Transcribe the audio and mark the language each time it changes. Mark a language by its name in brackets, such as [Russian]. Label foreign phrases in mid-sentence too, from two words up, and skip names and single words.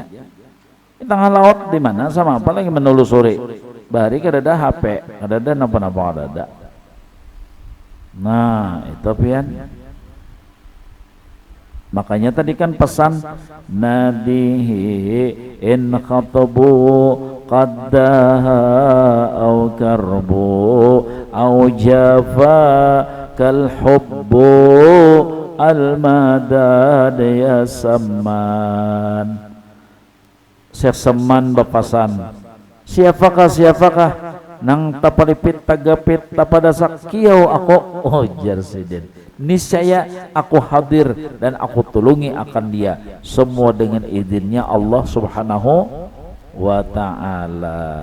[Banjar] Di tengah laut di mana sama apa lagi menelusuri. Bari kada ada HP, kada ada napa-napa kada ada. Nah itu pian. Makanya tadi kan pesan [Arabic] نادِه إن خطب قدها أو كرب أو جفاك الحب المدد يا سمان. [Banjar] Syekh Saman bapasan siapakah nang tapalipit tagapit tapadasak kiau aku jar sidin niscaya aku hadir dan aku tulungi akan dia semua dengan izinnya Allah [Arabic] سبحانه وتعالى.